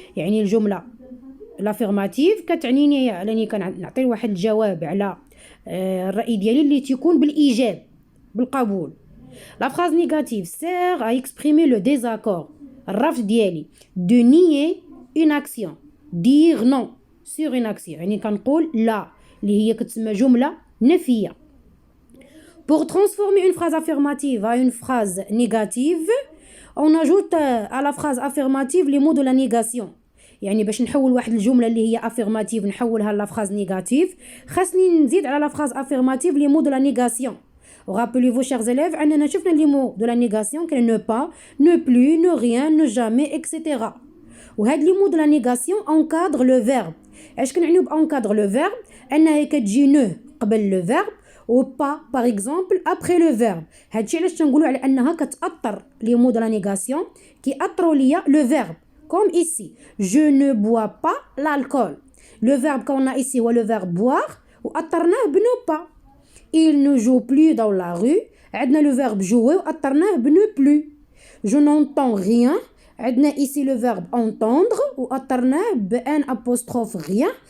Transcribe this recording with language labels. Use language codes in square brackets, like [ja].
[ar] يعني الجملة الافيرماتيف كتعنيني انني كنعطي واحد الجواب على الرأي ديالي اللي تيكون بالايجاب بالقبول. [fr] La phrase négative sert à exprimer le désaccord. [ar] الرفض ديالي [fr] de nier une action. Dire non sur une action. [ar] يعني كنقول لا اللي هي كتسمى جملة نفية. [fr] Pour transformer une phrase affirmative à une phrase négative, on ajoute à la phrase affirmative les mots de la négation. [ar] يعني باش نحول واحد الجمله اللي هي affirmative نحولها لا [fr] phrase négative [ar] خاصني نزيد على [fr] la phrase affirmative les mots de la négation. Rappelez-vous chers élèves [ar] اننا شفنا [fr] les mots de la négation كاين ne pas, ne plus, ne rien, ne jamais, etc. وهاد les mots de la négation encadre le verbe. [ar] اش كنعنيو بانكادر [fr] le verbe [ar] انها كتجي [fr] ne قبل le verbe ou pas par exemple après le verbe. [ar] هادشي علاش تنقولوا على انها كتاثر [fr] les mots de la négation [ar] كيأثروا ليا le verbe. [fr] Comme ici, je ne bois pas l'alcool. Le verbe qu'on a ici, c'est le verbe boire, ou attarnah ne pas. Il ne joue plus dans la rue. [ar] عندنا [fr] le verbe jouer, ou attarnah ne plus. Je n'entends rien. [ar] عندنا [fr] ici le verbe entendre, ou attarnah un apostrophe rien.